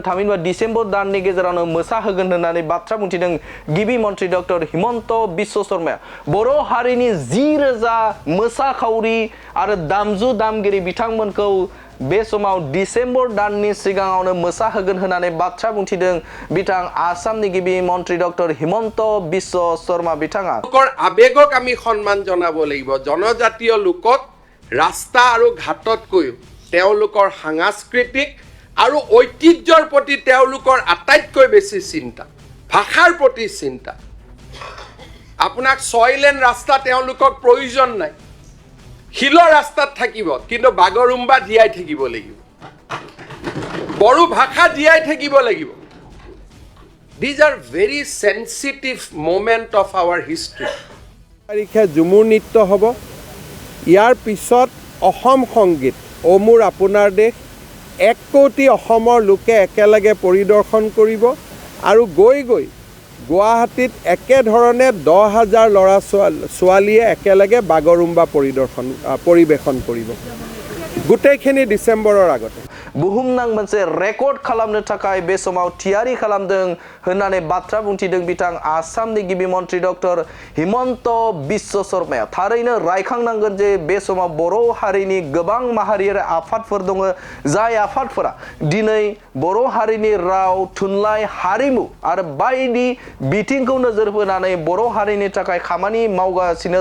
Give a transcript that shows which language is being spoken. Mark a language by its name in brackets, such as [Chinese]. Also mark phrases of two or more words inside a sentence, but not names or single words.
[Bodo] थामहिनबा डिसेम्बर दाननि गेजेरावनो मोसाहोगोन होननानै बाथ्रा बुंथिदों गिबि मन्त्रि डक्टर हिमन्त बिश्व शर्माया बर' हारिनि 10,000 मोसाखावरि आरो दामजु दामगिरि बिथांमोनखौ बे समाव डिसेम्बर दाननि सिगाङावनो मोसाहोगोन होननानै बाथ्रा बुंथिदों बिथां आसामनि गिबि मन्त्रि डक्टर हिमन्त बिश्व शर्मा बिथाङा [Assamese] आवेगक আমি সন্মান জনাব লাগিব জনজাতীয় লোকক ৰাস্তা আৰু ঘাটতকৈ তেওঁলোকৰ সাংস্কৃতিক আৰু ঐতিহ্যৰ প্ৰতি তেওঁলোকৰ আটাইতকৈ বেছি চিন্তা ভাষাৰ প্ৰতি চিন্তা আপোনাক 6 লেন ৰাস্তা তেওঁলোকক প্ৰয়োজন নাই হিলৰ ৰাস্তাত থাকিব কিন্তু বাগৰুম্বা জীয়াই থাকিব লাগিব বড়ো ভাষা জীয়াই থাকিব লাগিব [English] These are very sensitive moment of our history. [Assamese] তাৰিখে ঝুমুৰ নৃত্য হ'ব ইয়াৰ পিছত অসম সংগীত অ মোৰ আপোনাৰ দেশ 1 কোটি অসমৰ লোকে একেলগে পৰিদৰ্শন কৰিব আৰু গৈ গুৱাহাটীত একেধৰণে 10,000 ল'ৰা ছোৱালীয়ে একেলগে বাগৰুম্বা পৰিবেশন কৰিব গোটেইখিনি ডিসেম্বৰৰ আগতে [Bodo] बुहुमनां मोनसे रेकर्ड खालामनो थाखाय बे समाव थियारि खालामदों होननानै बाथ्रा बुंथिदों बिथां आसामनि गिबि मन्त्रि डक्टर हिमन्त बिश्व शर्माया थारैनो रायखांनांगोन जे बे समाव बर' हारिनि गोबां माहारियारि आफादफोर दङ जाय आफादफोरा दिनै बर' हारिनि राव थुनलाइ हारिमु आरो बायदि बिथिंखौ नोजोर होनानै बर' हारिनि थाखाय खामानि मावगासिनो